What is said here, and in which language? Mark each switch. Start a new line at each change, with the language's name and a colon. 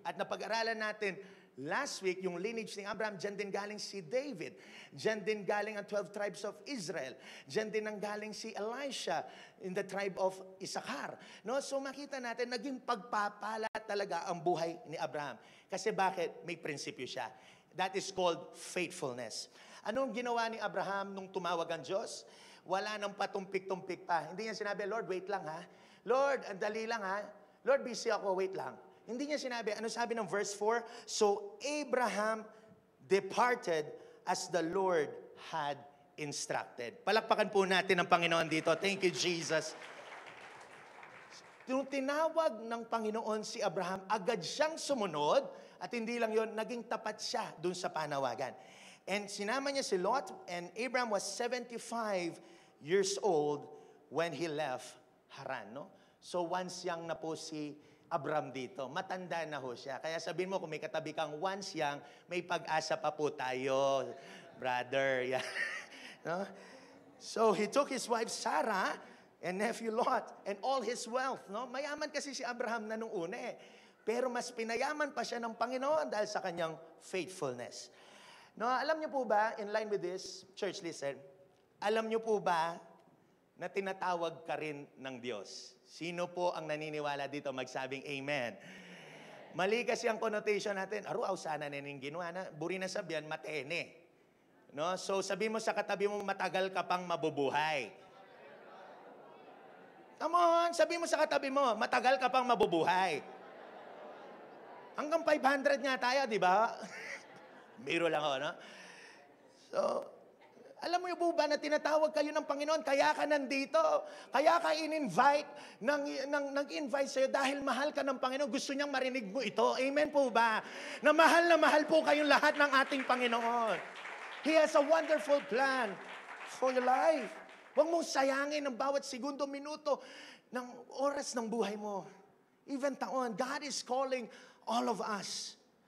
Filipino: At napag-aralan natin last week, yung lineage ni Abraham, dyan din galing si David. Dyan din galing ang 12 tribes of Israel. Dyan din ang galing si Elisha
English: in the tribe of Issachar.
Filipino: No? So makita natin, naging pagpapala talaga ang buhay ni Abraham. Kasi bakit? May prinsipyo siya.
English: That is called faithfulness.
Filipino: Anong ginawa ni Abraham nung tumawag ang Diyos? Wala nang patumpik-tumpik pa. Hindi niya sinabi, Lord, wait lang ha. Lord, andali lang ha. Lord, busy ako, wait lang. Hindi niya sinabi, ano sabi ng verse 4?
English: So Abraham departed as the Lord had instructed.
Filipino: Palakpakan po natin ang Panginoon dito.
English: Thank you, Jesus.
Filipino: Nung tinawag ng Panginoon si Abraham, agad siyang sumunod at hindi lang yon, naging tapat siya dun sa panawagan.
English: And
Filipino: sinama niya si
English: Lot, and Abraham was 75 years old when he left Haran.
Filipino: No? So once young na po si Abraham dito. Matanda na ho siya. Kaya sabihin mo, kung may katabi kang once young, may pag-asa pa po tayo, brother. Yeah. No?
English: So he took his wife Sarah and nephew Lot and all his wealth.
Filipino: No? Mayaman kasi si Abraham na nung una eh. Pero mas pinayaman pa siya ng Panginoon dahil sa kanyang faithfulness. No, alam niyo po ba, in line with this,
English: church listen,
Filipino: alam niyo po ba na tinatawag ka rin ng Diyos? Sino po ang naniniwala dito magsabing amen? Mali kasi ang connotation natin, aruaw sana naning ginawa na, buri na sabihan, matene. No? So sabi mo sa katabi mo, matagal ka pang mabubuhay. Come on, sabi mo sa katabi mo, matagal ka pang mabubuhay. Hanggang 500 nga tayo, di ba? Biro lang ako, no? So, alam mo yung po ba na tinatawag kayo ng Panginoon, kaya ka nandito, kaya ka in-invite, nag-invite sa'yo dahil mahal ka ng Panginoon, gusto niyang marinig mo ito. Amen po ba? Na mahal po kayong lahat ng ating Panginoon.
English: He has a wonderful plan for your life.
Filipino: Huwag mong sayangin ang bawat segundo, minuto ng oras ng buhay mo.
English: Even taon, God is calling all of us.